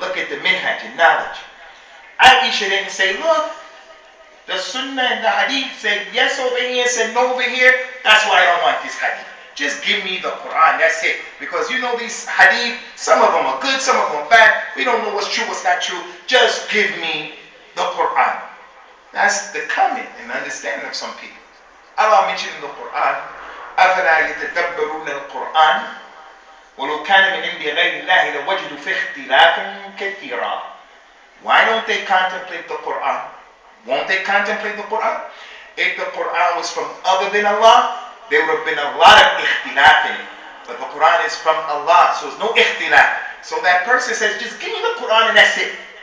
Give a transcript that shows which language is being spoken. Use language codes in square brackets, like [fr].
[en] Look at the minhaj and knowledge. Aisha didn't say, look, the Sunnah and the hadith say yes over here, said no over here. That's why I don't want this hadith. Just give me the Quran, that's it. Because you know these hadith, some of them are good, some of them are bad. We don't know what's true, what's not true. Just give me the Quran. That's the comment and understanding of some people. Allah mentioned in the Quran, [ar] أَفَلَا يَتَدَبَّرُونَ الْقُرْآنِ وَلَوْ كَانَ مِنْ عِنْدِ غَيْرِ اللَّهِ لَوَجَدُوا فِيهِ اخْتِلَافًا كَثِيرًا. [en] Why don't they contemplate the Quran? Won't they contemplate the Quran? If the Quran was from other than Allah, there would have been a lot of ikhtilaf in it. But the Quran is from Allah, so there's no ikhtilaf. So that person says, just give me the Quran and that's it.